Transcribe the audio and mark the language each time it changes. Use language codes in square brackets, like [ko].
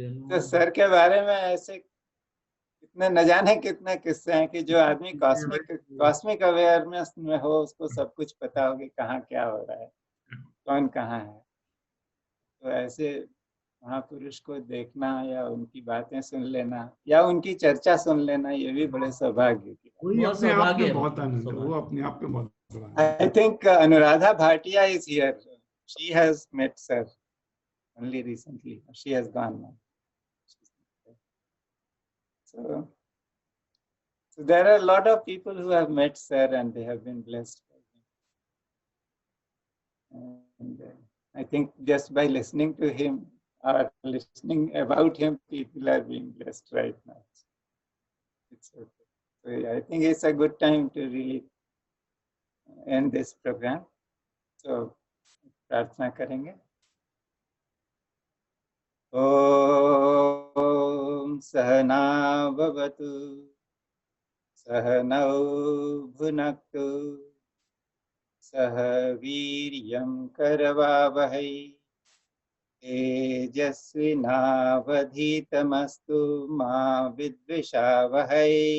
[hi] तो सर के बारे में ऐसे कितने न जाने कितने किस्से हैं कि जो आदमी कॉस्मिक अवेयरनेस में हो उसको सब कुछ पता हो कि कहाँ क्या हो रहा है, कौन कहाँ है। तो ऐसे महापुरुष को देखना या उनकी बातें सुन लेना या उनकी चर्चा सुन लेना, ये भी बड़े सौभाग्य की बात। वही अपने आप में बहुत आनंद है, वो अपने आप में बहुत बड़ा है। [en] I think Anuradha Bhatia is here. She has met sir only recently. She has gone now. So there are a lot of people who have met sir and they have been blessed by him. And I think just by listening to him or listening about him, people are being blessed right now. It's okay. So I think it's a good time to really end this program. [hi] So प्रार्थना करेंगे। [sa] ओम सहना भवतु सहनौ भुनक्तु सह वीर्यं करवावहै तेजस्विनावधीतमस्तु मा विद्विषावहै।